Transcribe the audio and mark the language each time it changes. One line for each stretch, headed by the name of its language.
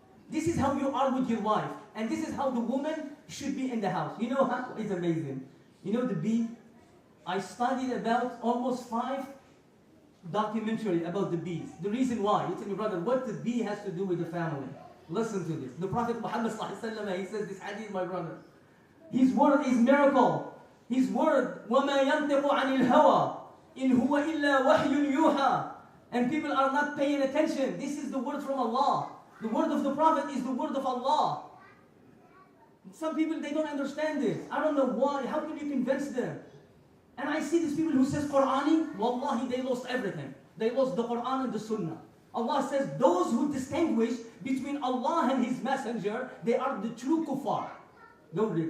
English: This is how you are with your wife. And this is how the woman should be in the house. You know how? It's amazing. You know the bee? I studied about almost 5 documentary about the bees. The reason why, you tell me, brother, what the bee has to do with the family. Listen to this. The Prophet Muhammad sallallahu alaihi wasallam, he says this hadith, my brother. His word is miracle. His word,
Arabic: وَمَا يَنْطِقُ عَنِ الْهَوَىٰ إِنْ هُوَ إِلَّا وَحْيٌ يُوحَىٰ.
English: And people are not paying attention. This is the word from Allah. The word of the Prophet is the word of Allah. Some people, they don't understand this. I don't know why. How can you convince them? And I see these people who says Qur'ani, wallahi, they lost everything. They lost the Qur'an and the Sunnah. Allah says those who distinguish between Allah and His Messenger, they are the true kuffar. Go read.